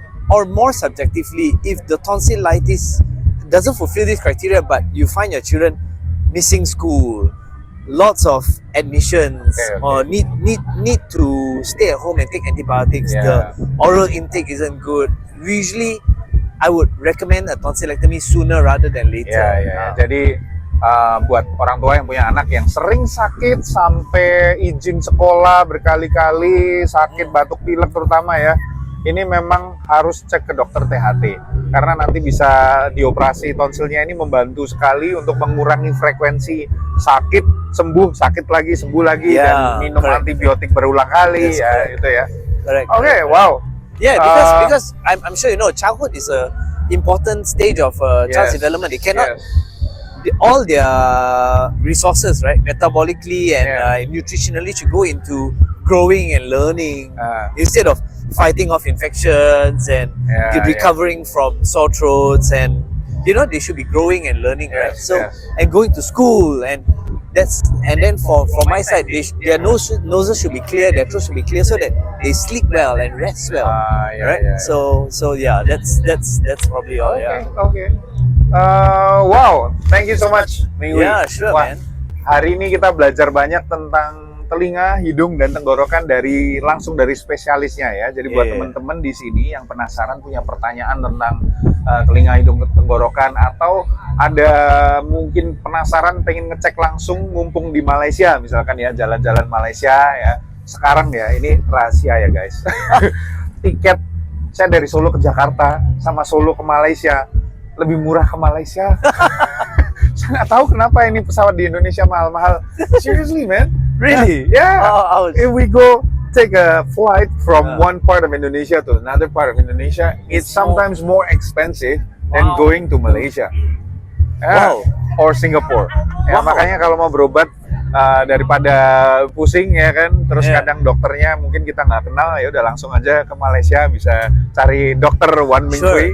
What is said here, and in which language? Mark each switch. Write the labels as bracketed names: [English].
[English] Or more subjectively, if the tonsillitis doesn't fulfill this criteria, but you find your children missing school, lots of admissions or need to stay at home and take antibiotics. The oral intake isn't good. Usually, I would recommend a tonsillectomy sooner rather than later. [Indonesian] Jadi buat orang tua yang punya anak yang sering sakit sampai izin sekolah berkali-kali, sakit batuk pilek terutama ya, ini memang harus cek ke dokter THT karena nanti bisa dioperasi tonsilnya. Ini membantu sekali untuk mengurangi frekuensi sakit, sembuh, sakit lagi, sembuh lagi, dan minum antibiotik berulang kali. Itu ya. Oke, wow. [English] Yeah, because I'm sure you know childhood is a important stage of child's development. They cannot all their resources, right, metabolically and nutritionally, should go into growing and learning instead of fighting off infections and recovering from sore throats. And you know, they should be growing and learning, right? So and going to school, and then for my side, their noses should be clear, their throat should be clear, so that they sleep well and rest well, right? So yeah, that's probably all. Okay. Wow, thank you so much, Minghui. Yeah, sure, man. [Indonesian] Hari ini kita belajar banyak tentang telinga, hidung, dan tenggorokan langsung dari spesialisnya ya. Jadi buat teman-teman di sini yang penasaran, punya pertanyaan tentang telinga, hidung, tenggorokan, atau ada mungkin penasaran pengen ngecek langsung mumpung di Malaysia, misalkan ya, jalan-jalan Malaysia ya. Sekarang ya, ini rahasia ya guys. Tiket saya dari Solo ke Jakarta sama Solo ke Malaysia lebih murah ke Malaysia. Saya nggak tahu kenapa ini pesawat di Indonesia mahal-mahal. [English] Seriously, man. Really? Yeah. If we go take a flight from one part of Indonesia to another part of Indonesia, it's sometimes more expensive than going to Malaysia. Or Singapore. [Indonesian] Ya, makanya kalau mau berobat daripada pusing ya kan, terus kadang dokternya mungkin kita nggak kenal, ya udah langsung aja ke Malaysia, bisa cari dokter Wan Minghui.